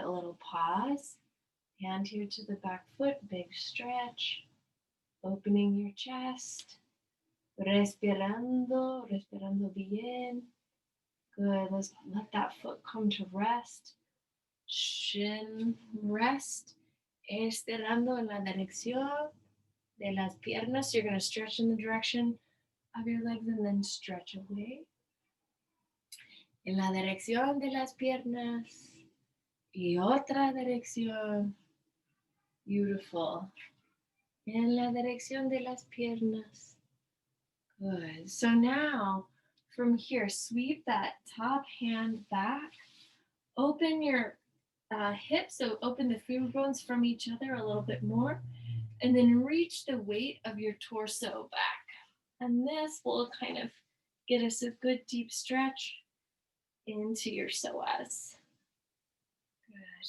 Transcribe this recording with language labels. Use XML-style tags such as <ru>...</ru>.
<en>A little pause. Hand here to the back foot. Big stretch. Opening your chest.</en> <es>Respirando. Respirando bien.</es> <en>Good. Let that foot come to rest. Shin rest.</en> <es>Estirando en la dirección de las piernas.</es> <en>You're going to stretch in the direction of your legs and then stretch away.</en> <es>En la dirección de las piernas. Y otra dirección.</es> <en>Beautiful.</en> <es>En la dirección de las piernas.</es> <en>Good. So now, from here, sweep that top hand back. Open your hips, so open the femur bones from each other a little bit more. And then reach the weight of your torso back. And this will kind of get us a good deep stretch into your psoas. Good.</en>